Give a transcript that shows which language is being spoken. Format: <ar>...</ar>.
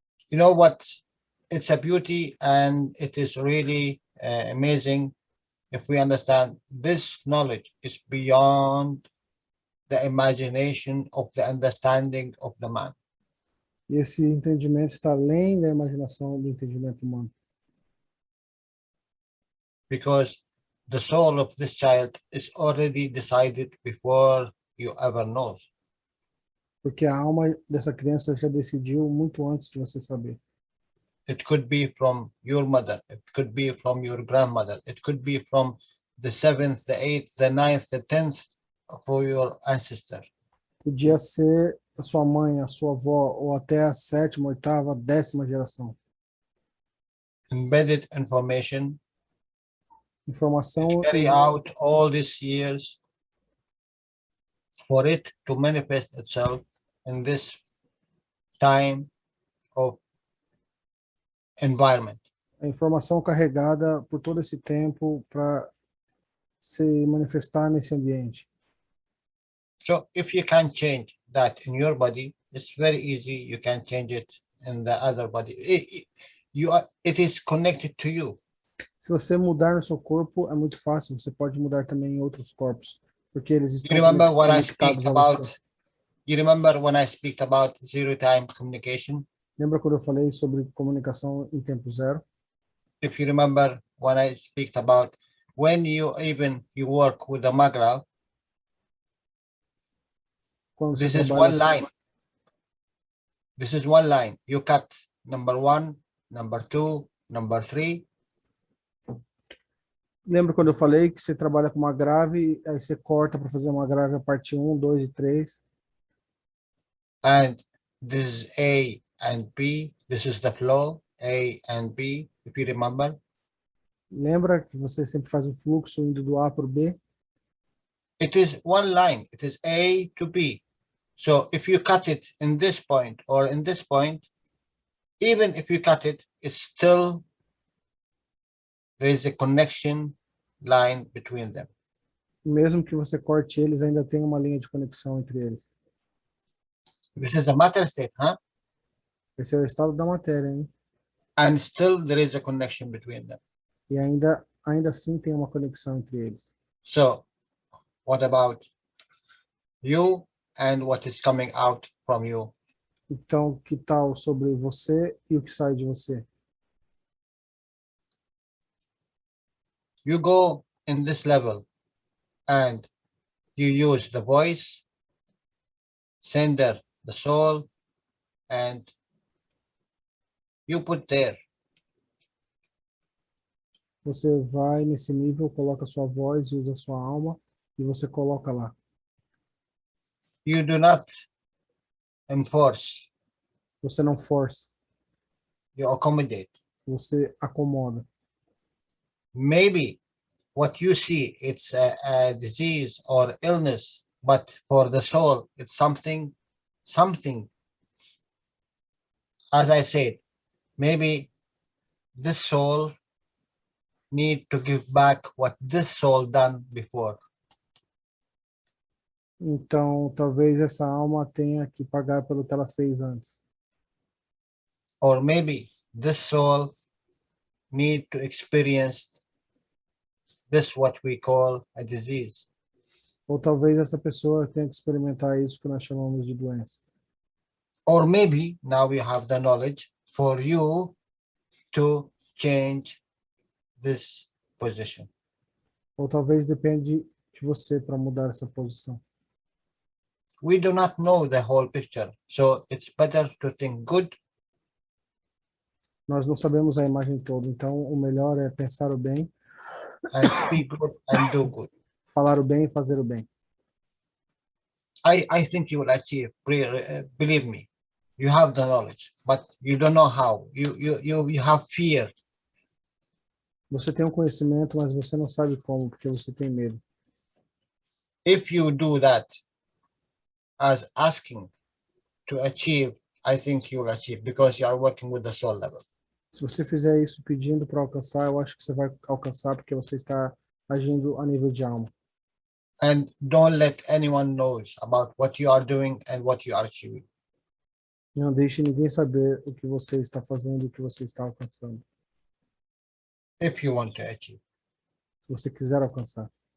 <en>You know what? It's a beauty, and it is really amazing if we understand this knowledge is beyond the imagination of the understanding of the man.</en> <pt>E esse entendimento está além da imaginação do entendimento humano.</pt> <en>Because the soul of this child is already decided before you ever know.</en> <pt>Porque a alma dessa criança já decidiu muito antes de você saber.</pt> <en>It could be from your mother. It could be from your grandmother. It could be from the 7th, the 8th, the 9th, the 10th for your ancestor.</en> <pt>Podia ser a sua mãe, a sua avó, ou até a 7ª, 8ª, 10ª geração.</pt> <en>Embedded information.</en> <pt>Informação</pt> <en>carry out all these years for it to manifest itself in this time of environment.</en> <pt>A informação carregada por todo esse tempo para se manifestar nesse ambiente.</pt> <en>So if you can change that in your body, it's very easy. You can change it in the other body. It is connected to you.</en> <pt>Se você mudar no seu corpo, é muito fácil. Você pode mudar também em outros corpos, porque eles</pt> <en>You</en> <pt>estão</pt> <en>remember when I</en> <pt>conectados</pt> <en>speak</en> <pt>a</pt> <en>about,</en> <pt>você.</pt> <en>you remember when I speak about zero time communication?</en> <pt>Lembra quando eu falei sobre comunicação em tempo zero?</pt> <en>If you remember when I speak about when you work with the magra,</en> <pt>Quando você</pt> <en>this is</en> <pt>trabalha</pt> <en>one line. This is one line. You cut number 1, number 2, number 3.</en> <pt>Lembra quando eu falei que você trabalha com uma grave, aí você corta para fazer uma grave a parte 1, 2 e 3.</pt> <en>And this is A and B. This is the flow, A and B, if you remember.</en> <pt>Lembra que você sempre faz um fluxo indo do A para o B?</pt> <en>It is one line. It is A to B. So if you cut it in this point or in this point, even if you cut it, it's still, there is a connection line between them.</en> <pt>Mesmo que você corte eles, ainda tem uma linha de conexão entre eles.</pt> <en>This is a matter state, huh?</en> <pt>Esse é o estado da matéria, hein?</pt> <en>And still there is a connection between them.</en> <pt>E ainda assim tem uma conexão entre eles.</pt> <en>So what about you and what is coming out from you?</en> <pt>Então, que tal sobre você e o que sai de você?</pt> <en>You go in this level and you use the voice, sender, the soul, and you put there.</en> <pt>Você vai nesse nível, coloca sua voz e usa sua alma e você coloca lá.</pt> <en>You do not enforce,</en> <pt>Você não força,</pt> <en>you accommodate.</en> <pt>você acomoda.</pt> <en>Maybe what you see, it's a disease or illness, but for the soul, it's something. As I said, maybe this soul need to give back what this soul done before.</en> <pt>Então, talvez essa alma tenha que pagar pelo que ela fez antes.</pt> <en>Or maybe this soul need to experience this what we call a disease.</en> <pt>Ou talvez essa pessoa tenha que experimentar isso que nós chamamos de doença.</pt> <en>Or maybe now we have the knowledge for you to change this position.</en> <pt>Ou talvez depende de você para mudar essa posição.</pt> <en>We do not know the whole picture, so it's better to think good</en> <pt>Nós não sabemos a imagem toda, então o melhor é pensar o bem,</pt> <en>and speak good and do good.</en> <pt>falar o bem e fazer o bem.</pt> <en>I think you will achieve, believe me. You have the knowledge, but you don't know how. You have fear.</en> <pt>Você tem um conhecimento, mas você não sabe como, porque você tem medo.</pt> <en>If you do that as asking to achieve, I think you will achieve because you are working with the soul level.</en> <pt>Se você fizer isso pedindo para alcançar, eu acho que você vai alcançar porque você está agindo a nível de alma.</pt> <en>And don't let anyone knows about what you are doing and what you are achieving.</en> <pt>Não deixe ninguém saber o que você está fazendo e o que você está alcançando.</pt> <en>If you want to achieve.</en> <pt>Se você quiser alcançar.</pt>